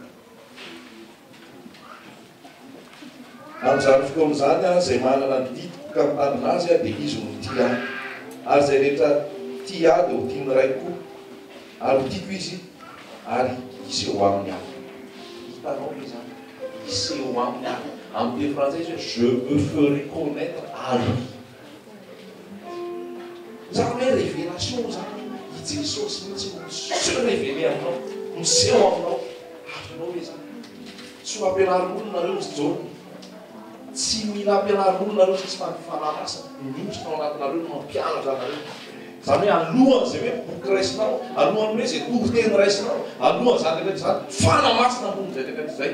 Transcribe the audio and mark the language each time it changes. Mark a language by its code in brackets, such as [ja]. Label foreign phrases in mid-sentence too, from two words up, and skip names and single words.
[mg] Amin'izany fotoan'izany izay manana ny ditoka mitandrina azy dia izy no tia. Ary izay rehetra tia dia ho tiany ray koa. Ary tiako izy ary iseho aminy ahy. Hitanao hoe zany. Iseho aminy ahy. Amin'ny teny frantsay izy hoe [fr] je me ferai connaître à lui. [mg] Zany hoe révélation zany. I Jesosy mihitsy no [fr] se révélé [mg] aminao. Miseho aminao. Azonao hoe zany. Tsy ho ampianarin'olona nareo izy Jaune. Tsy mila ampianarin'olona nareo sisy fanamasina. Mihotrona ao anatinareo no mampianatra anareo. Zany hoe alohan' izay hoe boky raisinao, alohan'ny hoe izay toriteny raisinao, alohan' zany rehetra zany fanamasina ambony zay rehetra izay.